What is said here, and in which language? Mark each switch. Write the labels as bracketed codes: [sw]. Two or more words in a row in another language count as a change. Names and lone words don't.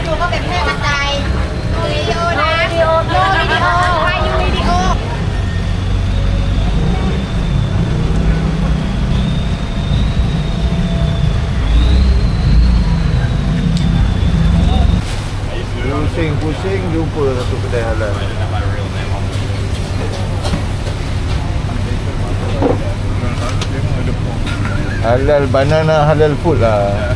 [th] ดูก็เป็นแพร่กระจายวิดีโอนะวิดีโอถ่ายวิดีโอ [ms] Pusing-pusing jumpa satu kedai halal. [en] Halal banana, halal food lah.